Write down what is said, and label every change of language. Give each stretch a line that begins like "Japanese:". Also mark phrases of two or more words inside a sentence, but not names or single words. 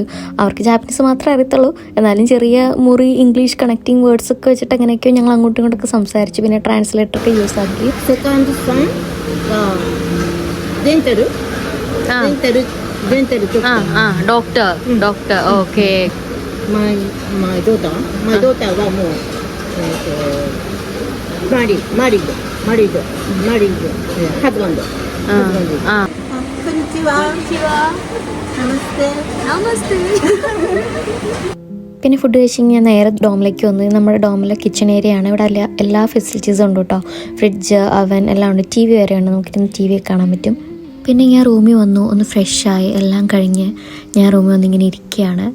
Malayalam: അവർക്ക് ജാപ്പനീസ് മാത്രമേ അറിയത്തുള്ളൂ, എന്നാലും ചെറിയ മുറി ഇംഗ്ലീഷ്
English: connecting words
Malayalam: ഒക്കെ വെച്ചിട്ട് അങ്ങനെയൊക്കെയോ ഞങ്ങൾ അങ്ങോട്ടും ഇങ്ങോട്ടൊക്കെ സംസാരിച്ചു. പിന്നെ ട്രാൻസ്ലേറ്ററൊക്കെ യൂസ് ആക്കി.
English: doctor okay. My daughter
Japanese: はもう
English: married husband.
Japanese: こんにちは。Namaste.
Malayalam: പിന്നെ ഫുഡ് കഴിച്ച് ഞാൻ നേരെ ഡോമിലേക്ക് വന്നു. നമ്മുടെ ഡോമിലെ
English: kitchen area
Malayalam: ആണ്. ഇവിടെ എല്ലാ ഫെസിലിറ്റീസും ഉണ്ട് കേട്ടോ. ഫ്രിഡ്ജ്, അവൻ എല്ലാം ഉണ്ട്. TV വരെ ഉണ്ട്, നമുക്കിരുന്ന് TV ഒക്കെ കാണാൻ പറ്റും. പിന്നെ ഞാൻ റൂമിൽ വന്നു, ഒന്ന് ഫ്രഷായി എല്ലാം കഴിഞ്ഞ് ഞാൻ റൂമിൽ വന്നിങ്ങനെ ഇരിക്കുകയാണ്.